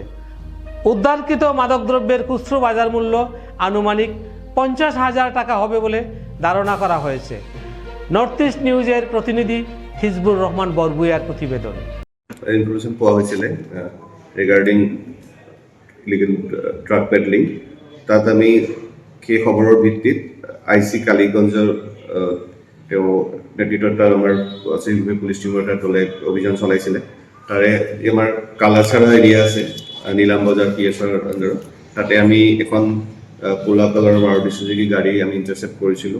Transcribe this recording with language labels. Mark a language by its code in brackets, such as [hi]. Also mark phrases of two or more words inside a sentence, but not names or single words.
[bn] উদ্ধারকৃত মাদকদ্রব্যের খুচরো বাজার মূল্য আনুমানিক 50,000 টাকা হবে বলে ধারণা করা হয়েছে। নর্থ ইস্ট নিউজের প্রতিনিধি হিজবুর রহমান বরবুইয়ার প্রতিবেদন। ইনফরমেশন পাওয়া হয়েছিল [en] regarding illegal drug peddling. [as] তাত আমি সেই খবৰৰ ভিত্তিত আইচি কালীগঞ্জৰ তেওঁ নেতৃত্বত আমাৰ পুলিচ টিমৰ এটা দলে অভিযান চলাইছিলে। তাৰে আমাৰ কালাছাৰা এৰিয়া আছে নিলামবাজাৰ পিএছৰ আণ্ডাৰত, তাতে আমি এখন ক'লা কালাৰৰ মাৰুতি চুজুকি গাড়ী আমি ইণ্টাৰচেপ্ট কৰিছিলোঁ।